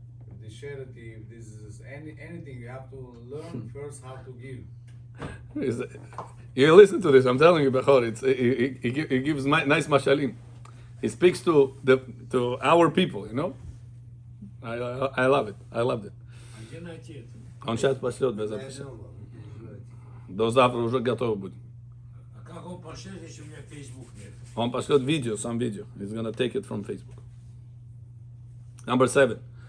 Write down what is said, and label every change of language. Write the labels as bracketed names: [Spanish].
[English] If the charity, if this is anything, you have to learn first how to give. You listen to this. I'm telling you, Bechor. He gives nice mashalim. He speaks to our people. You know. I love it. I loved it. [Russian] А где найти это? Он сейчас пошлет без записи. До завтра уже готово будет. А как он пошлет, если у меня Facebook нет? Он пошлет видео, [English] some video. He's gonna take it from Facebook. Number 7.